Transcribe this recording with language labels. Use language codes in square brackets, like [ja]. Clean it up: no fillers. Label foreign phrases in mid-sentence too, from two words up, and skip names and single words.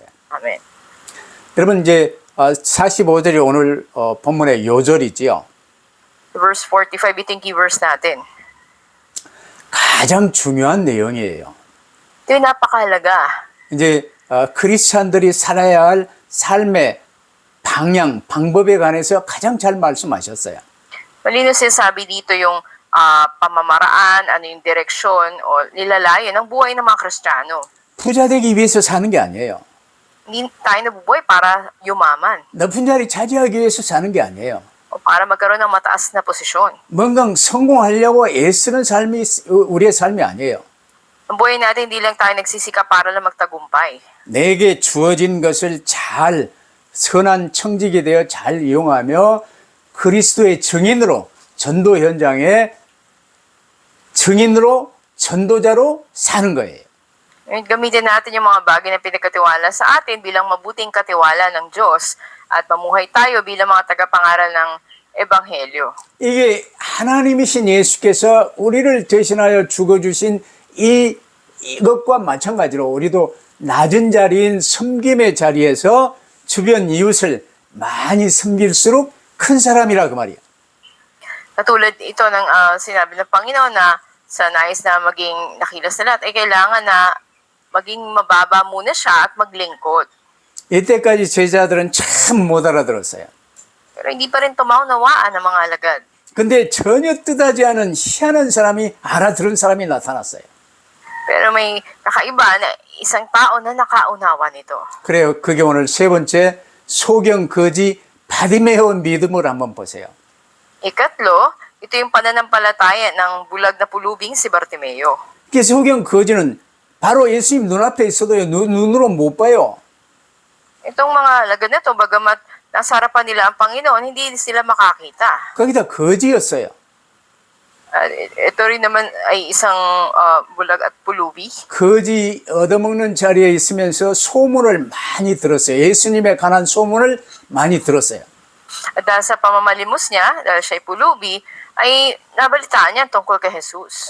[ko] 아멘. 여러분 이제 45절이 오늘 본문의 요절이지요. [tl] Verse 45, iting [en] key verse [tl] natin. [ko] 가장 중요한 내용이에요. [tl] Ito yung napakahalaga. [ko] 이제 크리스찬들이 살아야 할 삶의 방향, 방법에 관해서 가장 잘 말씀하셨어요. [tl] Malino sinasabi dito yung pamamaraan, ano yung direksyon o nilalayo ng buhay ng mga Kristiyano. [ko] 부자 되기 위해서 사는 게 아니에요. [tl] Hindi tayo nabubuhay para yumaman [ko] 높은 자리 차지하기 위해서 사는 게 아니에요. [tl] o para magkaroon ng mataas na posisyon. [ko] 뭔가 성공하려고 애쓰는 삶이 우리의 삶이 아니에요. [tl] Ang buhay natin, hindi lang tayo nagsisikap para lang magtagumpay. [ko] 내게 주어진 것을 잘 선한 청직이 되어 잘 이용하며 그리스도의 증인으로 전도 현장에 증인으로 전도자로 사는 거예요. [tl] Ngayon, gamitin natin yung mga bagay na pinagkatiwala sa atin bilang mabuting katiwala ng Diyos at mamuhay tayo bilang mga tagapangaral ng Ebanghelyo. [ko] 이게 하나님이신 예수께서 우리를 대신하여 죽어주신 이것과 마찬가지로 우리도 낮은 자리인 섬김의 자리에서 주변 이웃을 많이 섬길수록 큰 사람이라 그 말이야. [tl] Katulad ito ng sinabi ng Panginoon na sa nais na maging nakilas na lahat, ay kailangan na maging mababa muna siya at maglingkod. [ko] 이때까지 제자들은 참 못 알아들었어요. [tl] Pero hindi pa rin tumaunawaan ng mga alagad. [ko] 근데 전혀 뜻하지 않은 희한한 사람이 알아들은 사람이 나타났어요. Pero may kakaiba na isang tao na nakaunawa nito. 그래요. 그게 오늘 세 번째 소경 거지 바디메온 믿음을 한번 보세요. [tl] Ikatlo, ito yung pananampalataya ng bulag na pulubing si Bartimeo. [ko] 그 소경 거지는 바로 예수님 눈앞에 있어도 눈으로 못 봐요. [tl] Itong mga alagad na ito, bagamat nasa harapan nila ang Panginoon, hindi sila makakita. [ko] 거기다 거지였어요. [tl] Ito rin naman ay isang bulag at pulubi. [ko] 거지 얻어먹는 자리에 있으면서 소문을 많이 들었어요. 예수님에 관한 소문을 많이 들었어요. [tl] At dahil sa pamamalimos niya, dahil siya'y pulubi, ay nabalitaan niya tungkol kay Jesus.